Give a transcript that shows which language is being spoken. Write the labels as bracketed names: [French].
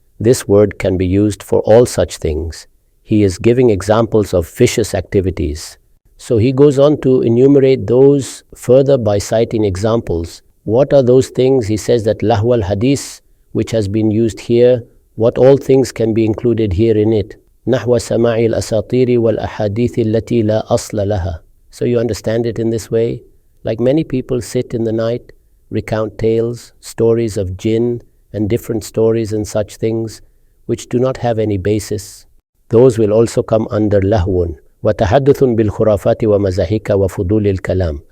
[English] This word can be used for all such things. He is giving examples of vicious activities. So he goes on to enumerate those further by citing examples. What are those things? He says that Lahu al-Hadith, which has been used here, what all things can be included here in it. [Arabic] نحو سماع الأساطير والأحاديث التي لا أصل لها. [English] So you understand it in this way? Like many people sit in the night, recount tales, stories of jinn, and different stories and such things, which do not have any basis. Those will also come under lahwun. [Arabic] وَتَحَدُّثٌ بِالْخُرَافَاتِ وَمَزَاحِكَ وَفُضُولِ الْكَلَامِ.